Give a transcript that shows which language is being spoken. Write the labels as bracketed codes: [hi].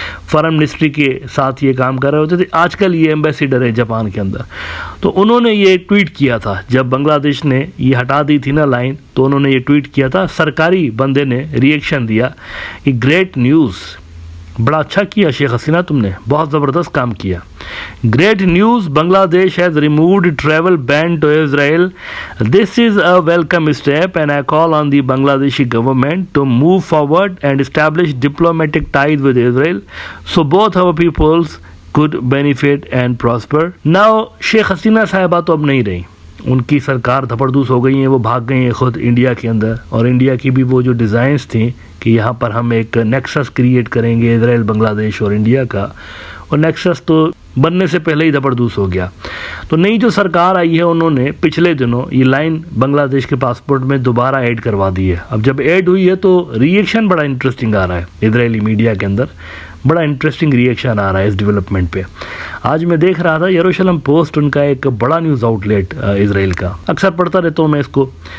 [ur] Foreign ministry کے ساتھ یہ کام کر رہے ہوتے تھے، آج کل یہ ایمبیسیڈر ہے جاپان کے اندر۔ تو انہوں نے یہ ٹویٹ کیا تھا جب بنگلہ دیش نے یہ ہٹا دی تھی نا لائن، تو انہوں نے یہ ٹویٹ کیا تھا، سرکاری بندے نے ری ایکشن دیا کہ گریٹ نیوز، بڑا اچھا کیا شیخ حسینہ، تم نے بہت زبردست کام کیا۔ گریٹ نیوز، بنگلہ دیش [en] has removed travel ban to Israel. This is a welcome step and I call on the Bangladeshi government to move forward and establish diplomatic ties with Israel so both our peoples could benefit and prosper. [ur] Now Sheikh Hasina صاحبہ تو اب نہیں رہی، ان کی سرکار دھپڑدوس ہو گئی ہیں، وہ بھاگ گئی ہیں خود انڈیا کے اندر، اور انڈیا کی بھی وہ جو ڈیزائنز تھیں کہ یہاں پر ہم ایک نیکسس کریٹ کریں گے اسرائیل، بنگلہ دیش اور انڈیا کا، اور نیکسس تو بننے سے پہلے ہی دھپڑدوس ہو گیا۔ تو نئی جو سرکار آئی ہے انہوں نے پچھلے دنوں یہ لائن بنگلہ دیش کے پاسپورٹ میں دوبارہ ایڈ کروا دی ہے۔ اب جب ایڈ ہوئی ہے تو ری ایکشن بڑا انٹرسٹنگ آ رہا ہے اسرائیلی میڈیا کے اندر، بڑا انٹرسٹنگ ری ایکشن آ رہا ہے اس ڈیولپمنٹ پہ۔ آج میں دیکھ رہا تھا یروشلم پوسٹ، ان کا ایک بڑا نیوز آؤٹ لیٹ اسرائیل کا، اکثر پڑھتا رہتا ہوں میں اس کو،